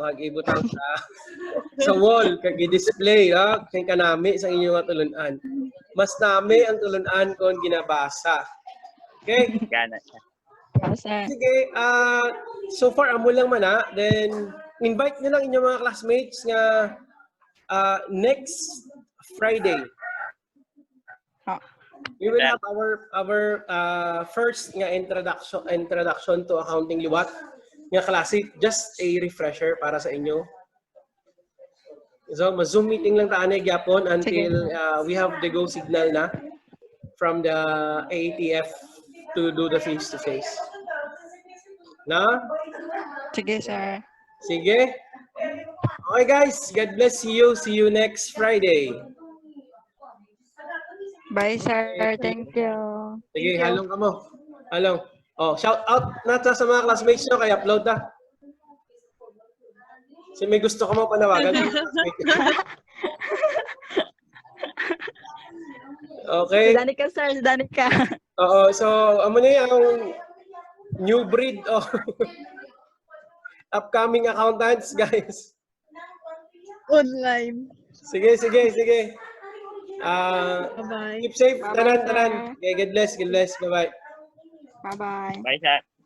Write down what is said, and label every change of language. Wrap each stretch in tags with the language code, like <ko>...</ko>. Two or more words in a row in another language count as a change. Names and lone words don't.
<hil>Kag ibutang sa wall kag i-display, kay kanami sa inyong tulunan. Mas nami ang tulunan kon ginabasa. Okay? Oo, sir. Sige, so far amo lang man then invite niyo lang inyong mga classmates nga</hil> <en>next Friday. We will have our first nga introduction to accounting</en> <hil>liwat nga klase,</hil> <en>just a refresher</en> <hil>para sa inyo.</hil> <en>So ma-Zoom meeting</en> <hil>lang ta anay gyapon</hil> <en>until we have the go signal na from the AATF to do the face to face.</en> <hil>Na? Sige, sir.</hil> <en>Sige. Okay guys, God bless you. See you next Friday. Bye, sir. Thank you.</en> <hil>Sige, halong ka mo. Halong.</hil> <en>Shout out</en> <hil>na sa mga classmates nyo, kaya upload na. Kasi may gusto ka mo panawagan. Okay. Danica, sir. Danica. Oo, so amo na yung</hil> <en>new breed of upcoming accountants, guys. Online.</en> <hil>Sige.</hil> <en>Bye-bye. Keep safe. Bye-bye, Tanan. Okay, God bless. Bye-bye. Bye-bye. Bye, sir.</en>